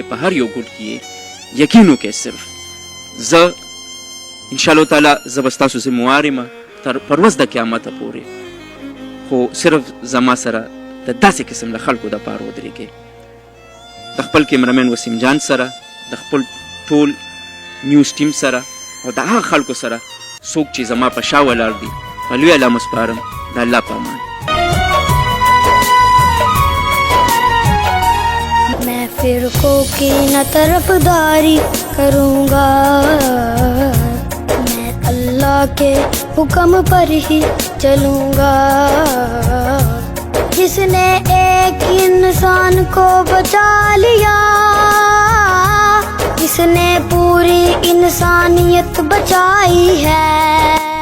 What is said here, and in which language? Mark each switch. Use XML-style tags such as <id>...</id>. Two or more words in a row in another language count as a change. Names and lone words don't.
<ps>په هر یو ګوټ کې یقین وکړئ صرف زه انشاءالله تعالی زه به ستاسو ذموار یم تر پر ورځ د قیامته پورې خو صرف زما سره د داسې قسم له خلکو دپاره ودرېږئ د خپل کیمرمین وسیم جان سره د خپل ټول نیوز ټیم سره او د هغه خلکو سره څوک چې زما په شا ولاړ دي په لوی الله مسپارم د الله په امان</ps> <ur>میں فرقوں کی نہ طرفداری کروں گا میں اللہ کے حکم پر ہی چلوں گا جس نے ایک انسان کو بچا لیا اس نے پوری انسانیت بچائی ہے</ur>